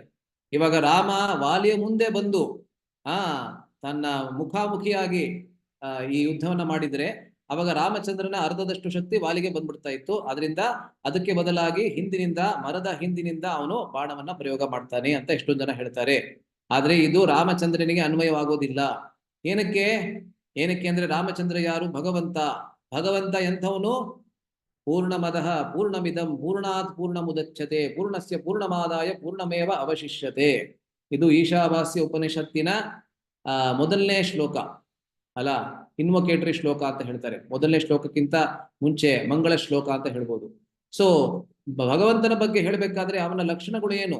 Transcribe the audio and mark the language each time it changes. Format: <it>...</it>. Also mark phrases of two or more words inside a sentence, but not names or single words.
<kn>ಇವಾಗ ರಾಮ ವಾಲಿಯ ಮುಂದೆ ಬಂದು ತನ್ನ ಮುಖಾಮುಖಿಯಾಗಿ ಈ ಯುದ್ಧವನ್ನ ಮಾಡಿದ್ರೆ ಅವಾಗ ರಾಮಚಂದ್ರನ ಅರ್ಧದಷ್ಟು ಶಕ್ತಿ ವಾಲಿಗೆ ಬಂದ್ಬಿಡ್ತಾ ಇತ್ತು. ಅದರಿಂದ ಅದಕ್ಕೆ ಬದಲಾಗಿ ಮರದ ಹಿಂದಿನಿಂದ ಅವನು ಬಾಣವನ್ನ ಪ್ರಯೋಗ ಮಾಡ್ತಾನೆ ಅಂತ ಎಷ್ಟೊಂದು ಜನ ಹೇಳ್ತಾರೆ. ಆದ್ರೆ ಇದು ರಾಮಚಂದ್ರನಿಗೆ ಅನ್ವಯವಾಗೋದಿಲ್ಲ. ಏನಕ್ಕೆ ಅಂದ್ರೆ ರಾಮಚಂದ್ರ ಯಾರು? ಭಗವಂತ ಎಂಥವನು?</kn> <sa>ಪೂರ್ಣಮದಃ ಪೂರ್ಣಮಿದಂ ಪೂರ್ಣಾತ್ ಪೂರ್ಣಮುದಚ್ಯತೆ ಪೂರ್ಣಸ್ಯ ಪೂರ್ಣಮಾದಾಯ ಪೂರ್ಣಮೇವ ಅವಶಿಷ್ಯತೆ.</sa> <kn>ಇದು ಈಶಾವಾಸ್ಯ ಉಪನಿಷತ್ತಿನ ಮೊದಲನೇ ಶ್ಲೋಕ ಅಲ್ಲ, ಇನ್ವೊಕೇಟರಿ ಶ್ಲೋಕ ಅಂತ ಹೇಳ್ತಾರೆ. ಮೊದಲನೇ ಶ್ಲೋಕಕ್ಕಿಂತ ಮುಂಚೆ ಮಂಗಳ ಶ್ಲೋಕ ಅಂತ ಹೇಳ್ಬೋದು. ಸೊ ಭಗವಂತನ ಬಗ್ಗೆ ಹೇಳ್ಬೇಕಾದ್ರೆ ಅವನ ಲಕ್ಷಣಗಳು ಏನು?</kn>